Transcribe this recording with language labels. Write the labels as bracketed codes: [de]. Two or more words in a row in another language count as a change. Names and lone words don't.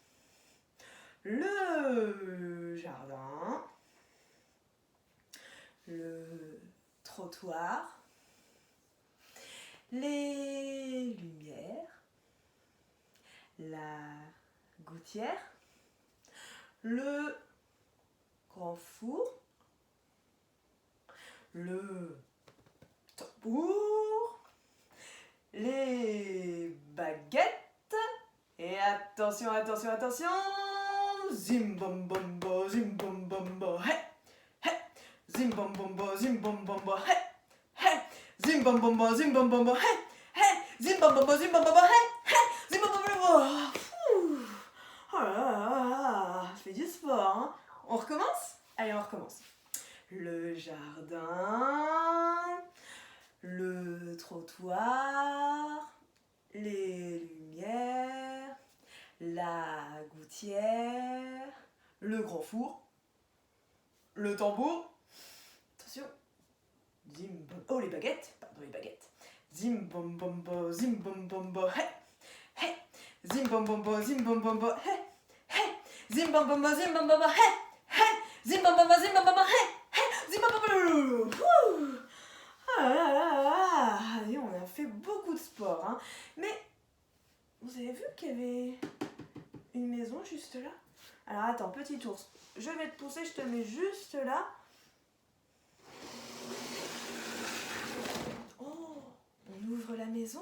[fr] Le jardin, le trottoir, les lumières, la gouttière, le grand four, le tambour, les baguettes et attention, attention, attention, zim bom bom bo, zim bom bom bo, hey, hey, zim bom bom bo, zim bom bom bo, hey, hey, zim bom bom bo, zim bom bom bo, hey, hey, zim bom bom bo, zim bom bom bo, hey, hey, zim bom bom bo. Oh là là, je fais du sport, hein. On recommence? Allez, on recommence. Le jardin, le trottoir, les lumières, la gouttière, le grand four, le tambour, attention, zim bom, oh les baguettes, pardon les baguettes, zim bom bom bo, zim bom bom bo, hey, hey, zim bom bom bo, zim bom bom bo, hey, hey, zim bom bom bo, zim bom bom bo, hey, hey, zim bom bom bo, zim bom bom bo, hey, hey, zim bom bom bo. Ah là là là, et on a fait beaucoup de sport, hein. Mais vous avez vu qu'il y avait une maison juste là? Alors attends, petit ours, je vais te pousser, je te mets juste là. Oh, on ouvre la maison.